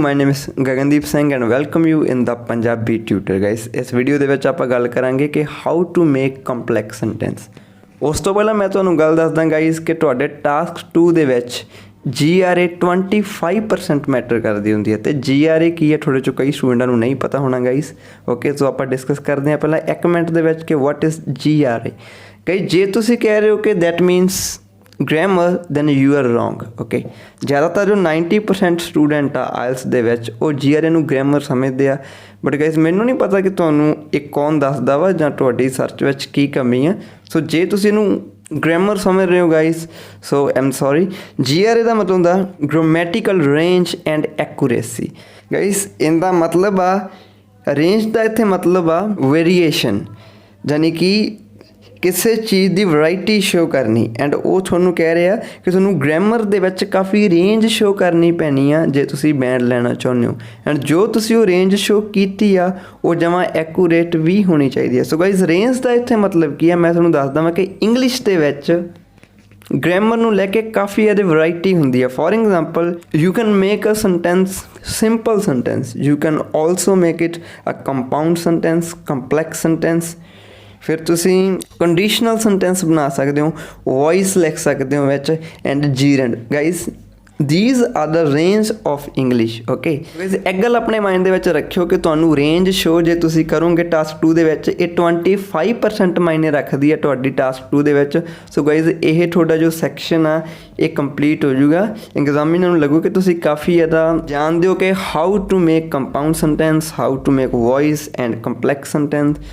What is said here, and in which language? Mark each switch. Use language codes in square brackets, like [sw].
[en] My name is Gagandeep Singh and welcome you in the Punjabi Tutor guys। [hi] इस video [pa] ਦੇ ਵਿੱਚ ਆਪਾਂ ਗੱਲ ਕਰਾਂਗੇ ਕਿ [en] how to make complex sentence। [pa] ਉਸ ਤੋਂ ਪਹਿਲਾਂ ਮੈਂ ਤੁਹਾਨੂੰ ਗੱਲ ਦੱਸਦਾ ਗਾਈਸ ਕਿ ਤੁਹਾਡੇ ਟਾਸਕ 2 ਦੇ ਵਿੱਚ GRA 25% ਮੈਟਰ ਕਰਦੀ ਹੁੰਦੀ ਹੈ ਤੇ GRA ਕੀ ਹੈ ਤੁਹਾਡੇ ਚੋਂ ਕਈ ਸਟੂਡੈਂਟਾਂ ਨੂੰ ਨਹੀਂ ਪਤਾ ਹੋਣਾ ਗਾਈਸ। ਓਕੇ ਸੋ ਆਪਾਂ ਡਿਸਕਸ ਕਰਦੇ ਹਾਂ ਪਹਿਲਾਂ 1 ਮਿੰਟ ਦੇ ਵਿੱਚ ਕਿ [en] what is GRA। [pa] ਕਈ ਜੇ ਤੁਸੀਂ ਕਹਿ ਰਹੇ ਹੋ ਕਿ [en] that means grammar then you are wrong। [pa] okay [hi] ज़्यादातर जो [pa] 90% स्टूडेंट आ IELTS ਦੇ ਵਿੱਚ ਉਹ GRA ਨੂੰ grammar ਸਮਝਦੇ ਆ ਬਟ ਗਾਇਸ ਮੈਨੂੰ ਨਹੀਂ ਪਤਾ ਕਿ ਤੁਹਾਨੂੰ ਇਹ ਕੌਣ ਦੱਸਦਾ ਵਾ ਜਾਂ ਤੁਹਾਡੀ ਸਰਚ ਵਿੱਚ ਕੀ ਕਮੀ ਆ। ਸੋ ਜੇ ਤੁਸੀਂ ਇਹਨੂੰ grammar ਸਮਝ ਰਹੇ ਹੋ ਗਾਇਸ ਸੋ ਆਮ ਸੌਰੀ। GRA ਦਾ ਮਤਲਬ ਹੁੰਦਾ grammatical range and accuracy। Guys ਇਹਦਾ ਮਤਲਬ ਆ range ਦਾ ਇੱਥੇ ਮਤਲਬ ਆ ਵੇਰੀਏਸ਼ਨ ਯਾਨੀ ਕਿ ਕਿਸੇ ਚੀਜ਼ ਦੀ ਵੈਰਾਈਟੀ ਸ਼ੋ ਕਰਨੀ ਐਂਡ ਉਹ ਤੁਹਾਨੂੰ ਕਹਿ ਰਿਹਾ ਕਿ ਤੁਹਾਨੂੰ ਗ੍ਰਾਮਰ ਦੇ ਵਿੱਚ ਕਾਫੀ ਰੇਂਜ ਸ਼ੋ ਕਰਨੀ ਪੈਣੀ ਆ ਜੇ ਤੁਸੀਂ ਬੈਂਡ ਲੈਣਾ ਚਾਹੁੰਦੇ ਹੋ ਐਂਡ ਜੋ ਤੁਸੀਂ ਉਹ ਰੇਂਜ ਸ਼ੋ ਕੀਤੀ ਆ ਉਹ ਜਮਾਂ ਐਕੂਰੇਟ ਵੀ ਹੋਣੀ ਚਾਹੀਦੀ ਹੈ। ਸੋ ਗਾਇਸ ਰੇਂਜ ਦਾ ਇੱਥੇ ਮਤਲਬ ਕੀ ਆ ਮੈਂ ਤੁਹਾਨੂੰ ਦੱਸਦਾ ਵਾਂ ਕਿ ਇੰਗਲਿਸ਼ ਦੇ ਵਿੱਚ ਗ੍ਰਾਮਰ ਨੂੰ ਲੈ ਕੇ ਕਾਫੀ ਜ਼ਿਆਦਾ ਵੈਰਾਈਟੀ ਹੁੰਦੀ ਹੈ। [en] For example you can make a sentence simple sentence, you can also make it a compound sentence, complex sentence. [pa] ਫਿਰ ਤੁਸੀਂ ਕੰਡੀਸ਼ਨਲ ਸੈਂਟੈਂਸ ਬਣਾ ਸਕਦੇ ਹੋ, ਵੌਇਸ ਲਿਖ ਸਕਦੇ ਹੋ ਵਿੱਚ and ਜੀਰੈਂਡ। [en] Guys these are the range of English। [pa] okay guys ਇੱਕ ਗੱਲ ਆਪਣੇ ਮਾਈਂਡ ਦੇ ਵਿੱਚ ਰੱਖਿਓ ਕਿ ਤੁਹਾਨੂੰ ਰੇਂਜ ਸ਼ੋ ਜੇ ਤੁਸੀਂ ਕਰੋਗੇ ਟਾਸਕ 2 ਦੇ ਵਿੱਚ ਇਹ 25% ਮਾਇਨੇ ਰੱਖਦੀ ਹੈ ਤੁਹਾਡੀ ਟਾਸਕ 2 ਦੇ ਵਿੱਚ। ਸੋ ਗਾਈਜ਼ ਇਹ ਤੁਹਾਡਾ ਜੋ ਸੈਕਸ਼ਨ ਆ ਇਹ ਕੰਪਲੀਟ ਹੋ ਜਾਊਗਾ। ਐਗਜ਼ਾਮੀਨਰ ਨੂੰ ਲੱਗੂ ਕਿ ਤੁਸੀਂ ਕਾਫੀ ਜ਼ਿਆਦਾ ਜਾਣਦੇ ਹੋ ਕਿ [en] How to make compound sentence, how to make voice and complex sentence.